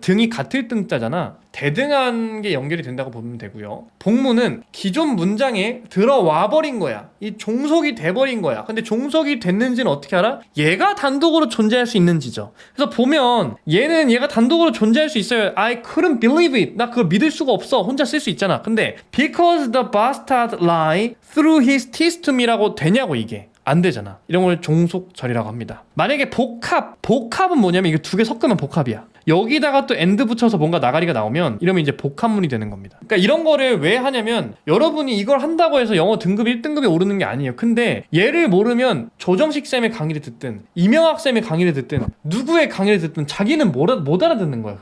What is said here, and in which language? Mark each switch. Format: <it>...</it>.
<ko>등이 같을 등자잖아. 대등한 게 연결이 된다고 보면 되고요. 복문은 기존 문장에 들어와 버린 거야. 이 종속이 돼버린 거야. 근데 종속이 됐는지는 어떻게 알아? 얘가 단독으로 존재할 수 있는지죠. 그래서 보면 얘는 얘가 단독으로 존재할 수 있어요.</ko> <en>I couldn't believe it.</en> <ko>나 그걸 믿을 수가 없어. 혼자 쓸 수 있잖아. 근데</ko> <en>because the bastard lied through his teeth to me라고</en> <ko>되냐고. 이게 안 되잖아. 이런 걸 종속절이라고 합니다. 만약에 복합은 뭐냐면 이거 두 개 섞으면 복합이야. 여기다가 또 and 붙여서 뭔가 나가리가 나오면 이러면 이제 복합문이 되는 겁니다. 그러니까 이런 거를 왜 하냐면, 여러분이 이걸 한다고 해서 영어 등급 1등급이 오르는 게 아니에요. 근데 얘를 모르면 조정식 쌤의 강의를 듣든 이명학 쌤의 강의를 듣든 누구의 강의를 듣든 자기는 못 알아듣는 거예요.</ko>